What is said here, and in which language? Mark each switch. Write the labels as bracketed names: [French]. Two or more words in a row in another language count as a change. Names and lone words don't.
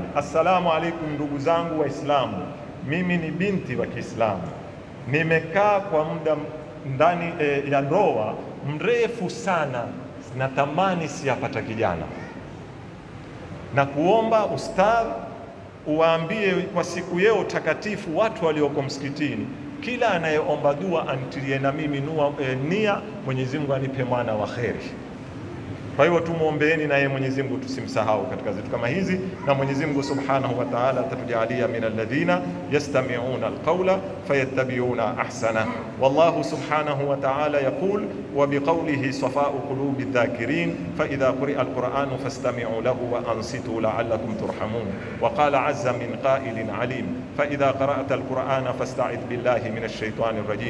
[Arabic] السلام عليكم [Swahili] ndugu zangu Waislamu, mimi ni binti wa Kiislamu, nimekaa kwa muda ndani ya ndoa mrefu sana, natamani siyapata kijana, na kuomba ustadh uwaambie kwa siku yeo takatifu watu walioko msikitini, kila anayeomba dua anitilie na mimi nia, Mwenyezi Mungu anipe mwana wa kheri. Kwa hivyo tumuombeeni na yeye Mwenyezi Mungu tusimsahau katika zitu kama hizi, na Mwenyezi Mungu [Arabic] سبحانه وتعالى [Swahili] atatujalia [Arabic] من الذين يستمعون القول فيتبعون أحسن. والله سبحانه وتعالى يقول وبقوله صفاء قلوب الذاكرين فإذا قرئ القرآن فاستمعوا له وأنصتوا لعلكم ترحمون. وقال عز من قائل عليم فإذا قرأت القرآن فاستعذ بالله من الشيطان الرجيم.